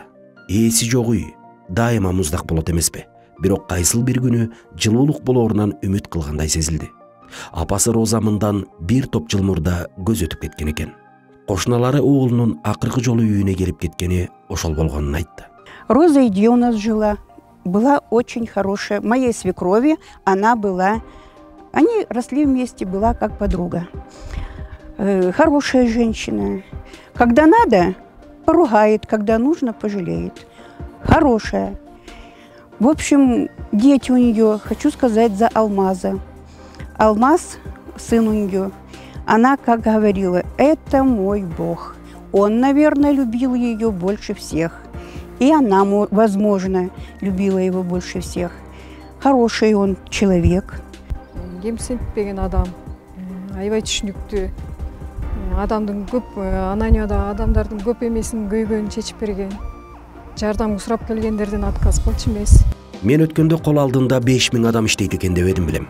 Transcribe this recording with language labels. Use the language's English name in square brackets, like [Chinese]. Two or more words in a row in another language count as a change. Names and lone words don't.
[Kyrgyz] Ээси жок үй дайыма муздак болот эмеспи? Бирок кайсыл бир күнү жылуулук болоорунан үмүт кылгандай сезилди. Апасы Роза мындан бир топ жыл мурда көз өтүп кеткен экен. Кошуналары уулунун акыркы жолу үйүнө келип кеткени ошол болгонун айтты. [Russian] Роза Иди у нас жила. Была очень хорошая. Моей свекрови она была. Они росли вместе, была как подруга. Хорошая женщина. Когда надо, поругает, когда нужно, пожалеет. Хорошая. В общем, дети у нее, хочу сказать, за Алмаза. Алмаз, сын у нее, она как говорила, это мой Бог. Он, наверное, любил ее больше всех. И она, возможно, любила его больше всех. Хороший он человек. [Kyrgyz] Кемсинтпеген адам, аябай түшүнүктүү. Адамдын көп, Ананияда адамдардын көп эмесин көйгөйүн чечип берген. Жардам сурап келгендерден отказ кылчу эмес. Мен өткөндө кол алдында 5000 адам иштейт экен деп едим билем.